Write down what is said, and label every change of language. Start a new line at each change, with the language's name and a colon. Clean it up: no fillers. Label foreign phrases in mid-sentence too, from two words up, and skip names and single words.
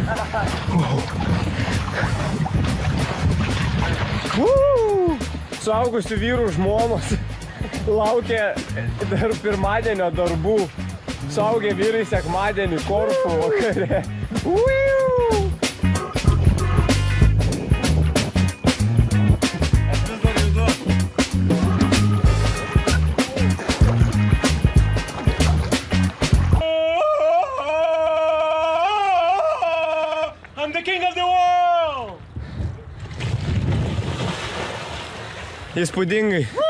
Lithuanian: Suaugusių vyrų žmonos laukia dar pirmadienio darbų. Suaugę vyrai sekmadienį Korfų vakare. Aš vis dar judu.
English: I'm the king of the world!
Lithuanian: Įspūdingai.